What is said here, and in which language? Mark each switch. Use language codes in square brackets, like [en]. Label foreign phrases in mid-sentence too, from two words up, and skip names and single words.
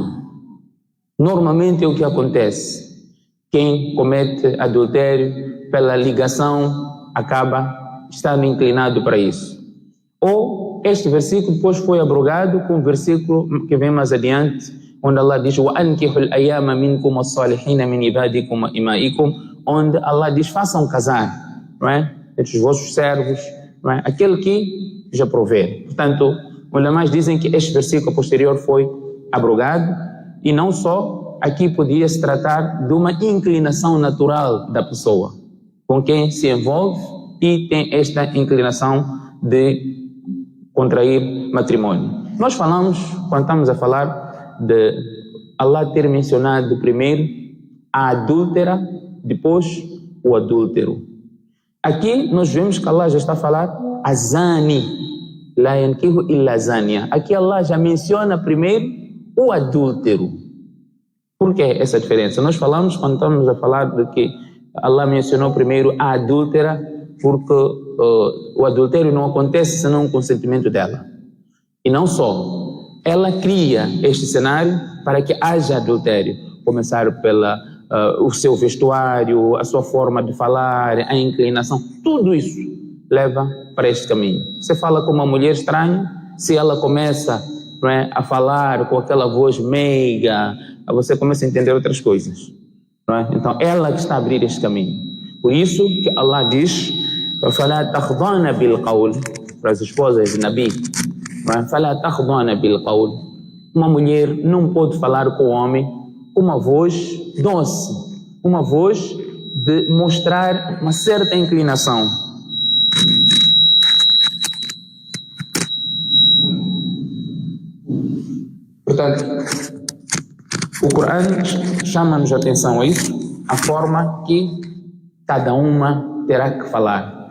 [pt] Normalmente é o que acontece. Quem comete adultério pela ligação acaba estando inclinado para isso. Ou este versículo depois foi abrogado com o versículo que vem mais adiante, onde Allah diz [ar] وَأَنْكِحُوا الْأَيَامَ مِنْكُمْ وَالصَّالِحِينَ مِنْ عِبَادِكُمْ وَإِمَائِكُمْ, [pt] onde Allah diz: façam casar, não é? Entre os vossos servos, não é? Aquele que já provê. Portanto, os ulamás dizem que este versículo posterior foi abrogado, e não só, aqui podia se tratar de uma inclinação natural da pessoa com quem se envolve e tem esta inclinação de contrair matrimônio. Nós falamos, quando estamos a falar de Allah ter mencionado primeiro a adúltera, depois o adúltero. Aqui nós vemos que Allah já está a falar [ar] الزاني لا ينكح إلا زانية. [pt] Aqui Allah já menciona primeiro o adúltero. Por que essa diferença? Nós falamos, quando estamos a falar de que Allah mencionou primeiro a adúltera, porque o adultério não acontece senão com o consentimento dela. E não só. Ela cria este cenário para que haja adultério. Começar pela o seu vestuário, a sua forma de falar, a inclinação, tudo isso leva para este caminho. Você fala com uma mulher estranha, se ela começa, não é, a falar com aquela voz meiga, você começa a entender outras coisas. Não é? Então, ela que está a abrir este caminho. Por isso que Allah diz: [ar] فَلَا تَخْضَانَ بِالْقَوْلِ, [pt] para as esposas de Nabi. [ar] فَلَا تَخْضَانَ بِالْقَوْلِ. [pt] Uma mulher não pode falar com o homem uma voz doce, uma voz de mostrar uma certa inclinação. Portanto, o Corão chama-nos a atenção a isso, a forma que cada uma terá que falar.